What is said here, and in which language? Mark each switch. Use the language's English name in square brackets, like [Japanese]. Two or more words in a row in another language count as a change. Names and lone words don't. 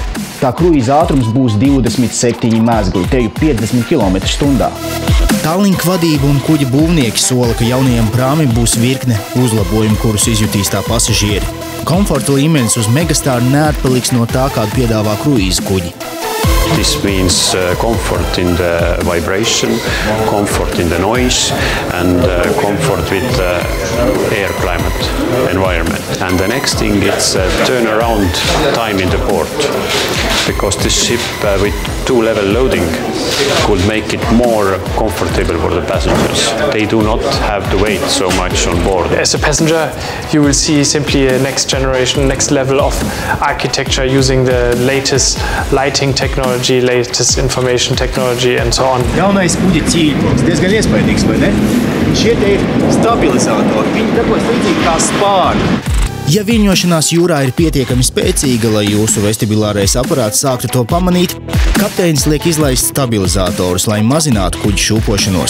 [Latvian] Tā kruīza ātrums būs 27 mezgli, teju 50 km/h. Tallink vadība un kuģa būvnieki sola, ka jaunajam prāmim būs virkne uzlabojumu, kurus izjutīs tā pasažieri. Komforta līmenis uz Megastar neatpaliks no tā, kādu piedāvā kruīza kuģi. [English] This means comfort in the vibration, comfort in the noise and comfort with the air climate environment. And the next thing is turnaround time in the port, because this ship with two-level loading could make it more comfortable for the passengers. They do not have to wait so much on board. As a passenger, you will see simply a next generation, next level of architecture using the latest lighting technology, latest information technology and so on. [Latvian] Jaunais kuģa ķīļbloks diezgan iespaidīgs, vai ne? Šie te ir stabilizatori, viņi darbojas līdzīgi kā spārni. Ja viļņošanās jūrā ir pietiekami spēcīga, lai jūsu vestibilārais aparāts sāktu to pamanīt, kapteinis liek izlaist stabilizatorus, lai mazinātu kuģa šūpošanos.